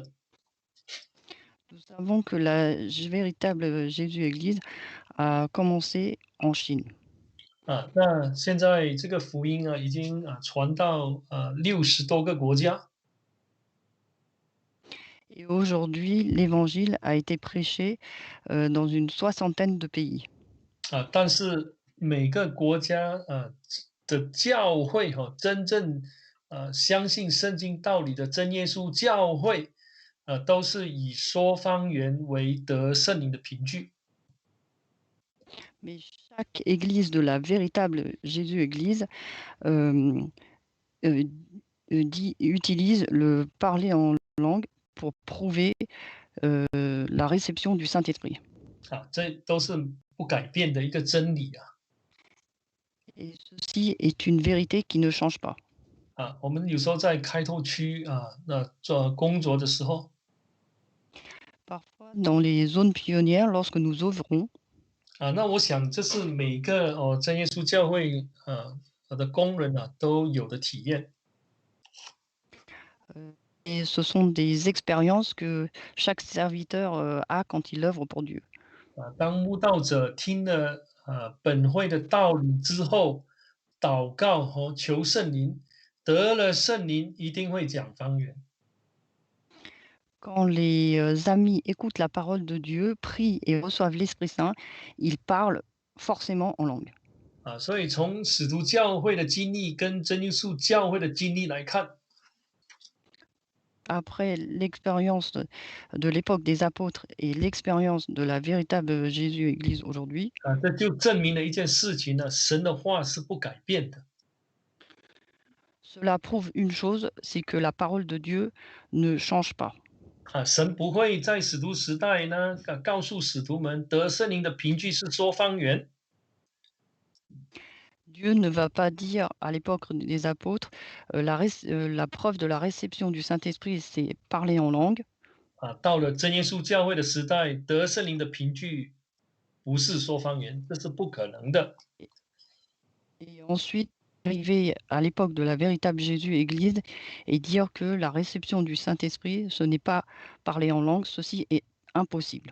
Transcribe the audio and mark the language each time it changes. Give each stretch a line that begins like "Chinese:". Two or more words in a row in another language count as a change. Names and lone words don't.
French: Nous savons que la véritable Jésus Église a commencé en Chine.
Chinese: 那现在这个福音已经传到60多个国家。
French: Et aujourd'hui, l'évangile a été prêché, dans une soixantaine de pays.
Chinese: 但是每个国家的教会真正相信圣经道理的真耶稣教会，都是以说方言为得圣灵的凭据。
French: Mais chaque église de la véritable Jésus Église, hem, heu utilise le parler en langue pour prouver, la réception du Saint-Esprit.
Chinese: 这都是不改变的一个真理。
French: Et ceci est une vérité qui ne change pas.
Chinese: 我们有时候在开拓区那做工作的时候，
French: Parfois, dans les zones pionnières, lorsque nous œuvrons,
Chinese: 那我想这是每个真耶稣教会的工人都有的体验。
French: et ce sont des expériences que chaque serviteur, a quand il œuvre pour Dieu.
Chinese: 当慕道者听了本会的道理之后，祷告和求圣灵，得了圣灵一定会讲方言。
French: Quand les, amis écoutent la parole de Dieu, prient et reçoivent l'Esprit Saint, ils parlent forcément en langue.
Chinese: 所以从使徒教会的经历跟真耶稣教会的经历来看，
French: Après l'expérience de l'époque des apôtres et l'expérience de la véritable Jésus Église aujourd'hui,
Chinese: 这就证明了一件事情呢，神的话是不改变的。
French: cela prouve une chose, c'est que la parole de Dieu ne change pas.
Chinese: 神不会在使徒时代呢，告诉使徒们得圣灵的凭据是说方言。
French: Dieu ne va pas dire à l'époque des apôtres, la preuve de la réception du Saint-Esprit, c'est parler en langue.
Chinese: 到了真耶稣教会的时代，得圣灵的凭据不是说方言，这是不可能的。
French: Et et ensuite, arriver à l'époque de la véritable Jésus Église et dire que la réception du Saint-Esprit, ce n'est pas parler en langue, ceci est impossible.